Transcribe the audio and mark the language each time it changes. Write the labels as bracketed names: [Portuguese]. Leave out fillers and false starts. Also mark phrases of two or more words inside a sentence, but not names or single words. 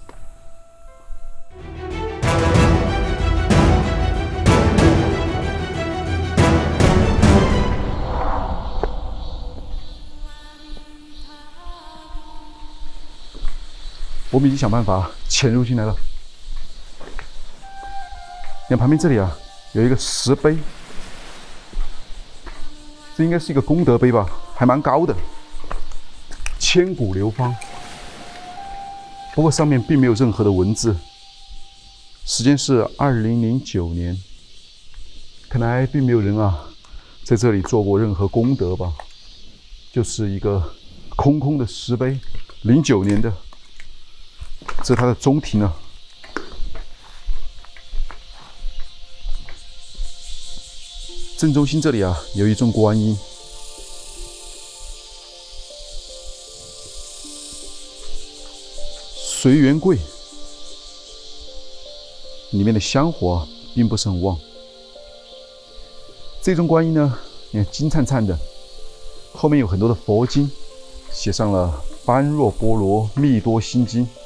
[Chinese] 我們已經想辦法潛入進來了。你看旁邊這裡啊，有一個石碑， 這應該是一個功德碑吧，還蠻高的，千古流芳。不过上面并没有任何的文字，时间是2009年，看来并没有人啊在这里做过任何功德吧，就是一个空空的石碑，09年的，这是它的中庭啊。正中心这里啊，有一尊觀音。隨緣櫃裡面的香火啊，並不是很旺。這尊觀音呢，你看金燦燦的，後面有很多的佛經，寫上了《般若波羅蜜多心經》。